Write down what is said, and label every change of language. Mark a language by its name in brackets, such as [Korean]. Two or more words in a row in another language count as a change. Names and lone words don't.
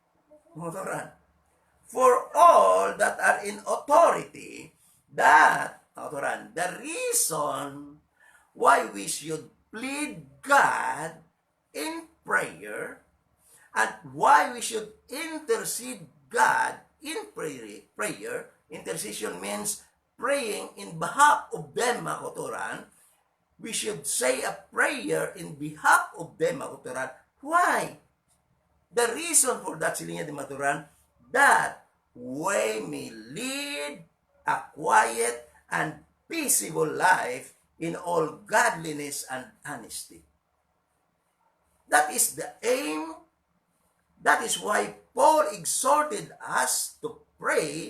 [English] for all that are in authority, that, the reason why we should plead God in prayer, and why we should intercede God in prayer. Intercession means praying in behalf of them, [Hiligaynon] mga kauturan. [English] We should say a prayer in behalf of them, [Hiligaynon] mga kauturan. [English] Why? The reason for that, [Hiligaynon] silinya di maturan, [English] that we may lead a quiet and peaceable life in all godliness and honesty. That is the aim. That is why Paul exhorted us to pray.